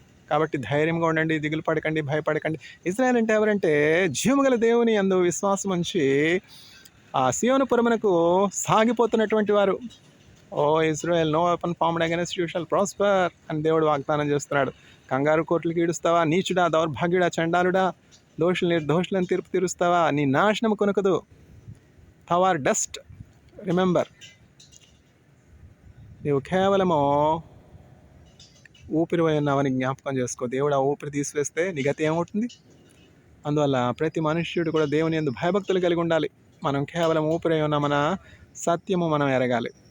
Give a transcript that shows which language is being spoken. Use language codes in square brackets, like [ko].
[te] కాబట్టి ధైర్యంగా ఉండండి, దిగులు పడకండి, భయపడకండి. ఇజ్రాయెల్ అంటే ఎవరంటే జీవముగల దేవుని యందు విశ్వాసం ఉంచి ఆ సియోను పురమునకు సాగిపోతున్నటువంటి వారు. [en] O Israel, no weapon formed against you shall prosper [te] అని దేవుడు వాగ్దానం చేస్తున్నాడు. కంగారు కోట్లకి ఈడుస్తావా? నీచుడా, దౌర్భాగ్యుడా, చండాలుడా, నిర్దోషులను తీర్పు తీరుస్తావా? నీ నాశనం కొనకదు. [en] thou art dust, remember. [te] నీవు కేవలము ఊపిరి ఉన్నావని జ్ఞాపకం చేసుకో. దేవుడు ఆ ఊపిరి తీసివేస్తే నీ గతి ఏమవుతుంది? అందువల్ల ప్రతి మనుష్యుడు కూడా దేవుని యందు భయభక్తులు కలిగి ఉండాలి. మనం కేవలం ఊపిరి ఉన్నామన్న సత్యము మనం ఎరగాలి.